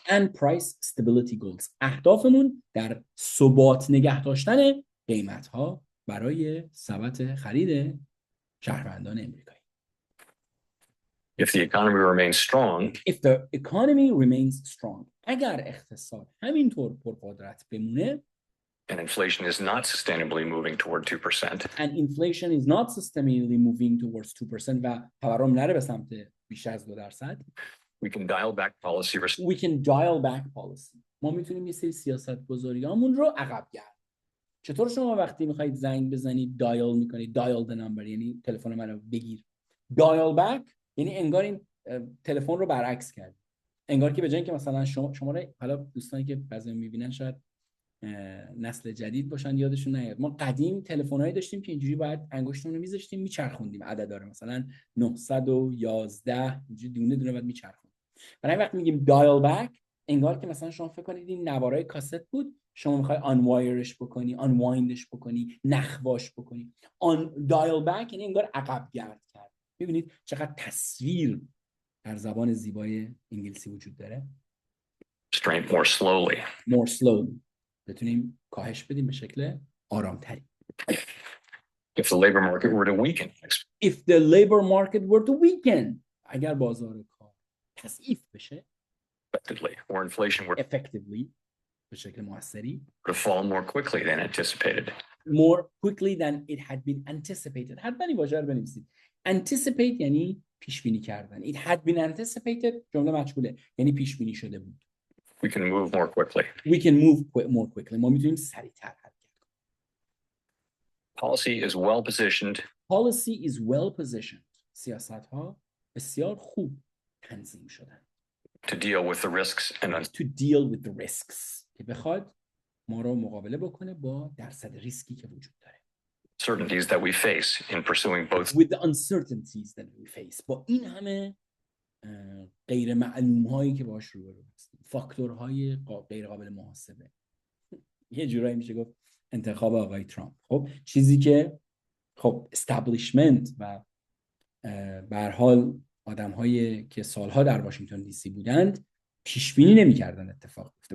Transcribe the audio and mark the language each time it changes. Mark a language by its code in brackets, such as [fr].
[en] And price stability goals. [fa] اهدافمون در ثبات نگه داشتن قیمت‌ها برای ثبات خرید شهروندان امریکایی. [en] If the economy remains strong, If the economy remains strong. [fa] اگر اقتصاد همینطور پرقدرت بمونه [en] and inflation is not sustainably moving toward 2%, and inflation is not sustainably moving towards 2% [fa] و تورم نره به سمت بیش از 2%, [en] we can dial back policy we can dial back policy. [fa] ما میتونیم یه سری سیاست‌گذاریامون رو عقب گرد. چطور شما وقتی میخواید زنگ بزنید دایال میکنید، [en] dial the number [fa] یعنی تلفن منو بگیر. dial back یعنی انگار این تلفن رو برعکس کرد. انگار که به جای اینکه مثلا شماره، حالا دوستانی که بعضی میبینن شاید نسل جدید باشن یادشون نیاد، ما قدیم تلفن‌هایی داشتیم که اینجوری باید انگشتمون رو میذاشتیم میچرخوندیم عددا رو، مثلا 911 اینجوری دونه دونه بعد میچرخوندیم. برای وقتی میگیم دایال بک انگار که مثلا شما فکر کنید این نوارای کاست بود، شما میخوای آنوایرش بکنی، آنوایندش بکنی، نخواش بکنی. آن دایال بک یعنی انگار عقب گرد کرد. ببینید چقدر تصویر در زبان زیبای انگلیسی وجود داره. [en] strength more slowly. more slowly [fa] بتونیم کاهش بدیم به شکل آرامتری. [en] If the labor market were to weaken, If the labor market were to weaken [fa] اگر بازار کار تضعیف بشه [en] effectively, or inflation were effectively [fa] به شکل مؤثری [en] to fall more quickly than anticipated, more quickly than it had been anticipated. [fa] حتما این واژه رو بنویسید. anticipate یعنی پیش بینی کردن. [en] it had been anticipated [fa] جمله مجهوله یعنی پیش بینی شده بود. [en] we can move more quickly. We can move more quickly. [fa] ما میتونیم سریعتر حرکت کنیم. [en] Policy is well positioned Policy is well positioned. [fa] سیاست‌ها بسیار خوب تنظیم شدن. [en] to deal with the risks and To deal with the risks. [fa] که بخواد ما رو مقابله بکنه با درصد ریسکی که وجود داره. [en] uncertainties that we face in pursuing both With the uncertainties that we face. [fa] با این همه غیر معلوم هایی که باهاش روبرو هستیم. فاکتورهای غیر قابل محاسبه. یه جورایی میشه گفت انتخاب آقای ترامپ. خب چیزی که خب استابلیشمنت و به هر حال آدم‌هایی که سالها در واشنگتن دی سی بودند پیش بینی نمی‌کردن اتفاق بیفته.